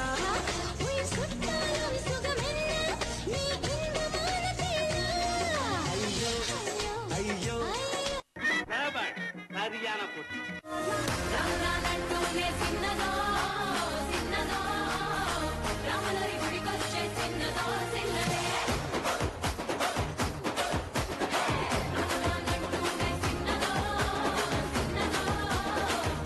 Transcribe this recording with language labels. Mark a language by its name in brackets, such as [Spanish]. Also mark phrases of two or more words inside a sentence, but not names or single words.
[Tamil] உயிர் சுட்டாலும் சுகமென்ன நீ இந்த வானத்திலா ஐயோ ஐயோ சரியான போட்டி [Telugu] రానంటూనే చిన్నదో చిన్నదో రాములరి గుడికొచ్చే చిన్నదో చిన్నదే రానంటూనే చిన్నదో చిన్నదో